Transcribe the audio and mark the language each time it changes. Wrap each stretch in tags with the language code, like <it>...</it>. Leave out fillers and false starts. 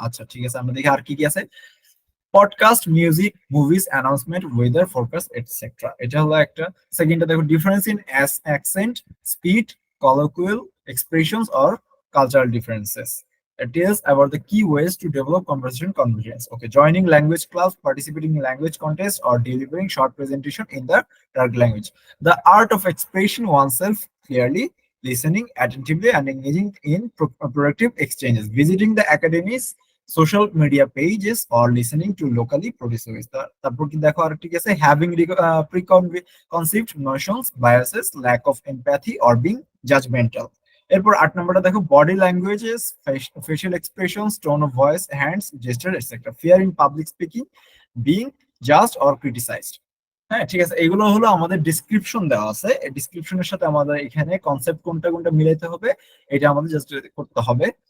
<bn>আচ্ছা, ঠিক আছে, আমরা দেখি আর কি কি আছে। Podcast, music, movies, announcement, weather forecast etcetera. এটা হলো একটা। সেকেন্ডটা দেখো,</bn> <en>Difference in accent, speed, colloquial expressions or cultural differences. It tells about the key ways to develop conversation confidence. Okay, joining language clubs, participating in language contests, or delivering short presentation in the target language. The art of expressing oneself clearly, listening attentively, and engaging in productive exchanges. Visiting the academies, social media pages, or listening to locally produced movies.</en> <bn>তারপর কি দেখো আরেকটি আছে,</bn> <en>having preconceived notions, biases, lack of empathy, or being judgmental.</en> <bn>এরপর 8 নম্বরটা দেখো,</bn> <en>Body languages, facial expressions, tone of voice, hands, gesture etcetera. Fear in public speaking, being judged or criticised.</en> <bn>হ্যাঁ, ঠিক আছে, এগুলো হলো আমাদের ডিসক্রিপশন দেওয়া আছে। এই ডিসক্রিপশনের সাথে আমাদের এখানে কনসেপ্ট কোনটা কোনটা মিলাইতে হবে এটা আমাদের জাস্ট করতে হবে।</bn>